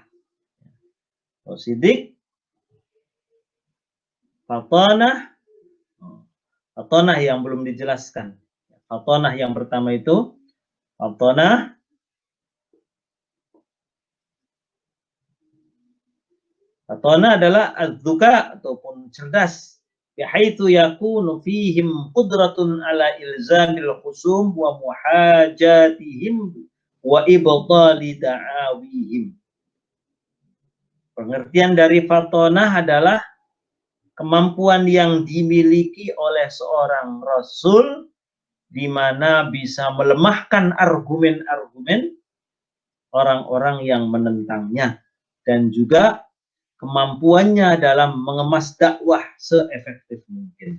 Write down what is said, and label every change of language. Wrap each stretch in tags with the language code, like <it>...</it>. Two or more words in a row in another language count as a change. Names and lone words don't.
<id>Sidik, fatonah yang belum dijelaskan. Fatonah yang pertama itu, fatonah adalah az-zuka ataupun cerdas.</id> <ar>بحيث يكون فيهم قدرة على إلزام الخصوم ومحاجتهم وإبطال دعاويهم.</ar> <id>Pengertian dari fatonah adalah kemampuan yang dimiliki oleh seorang rasul di mana bisa melemahkan argumen-argumen orang-orang yang menentangnya, dan juga kemampuannya dalam mengemas dakwah seefektif mungkin.</id>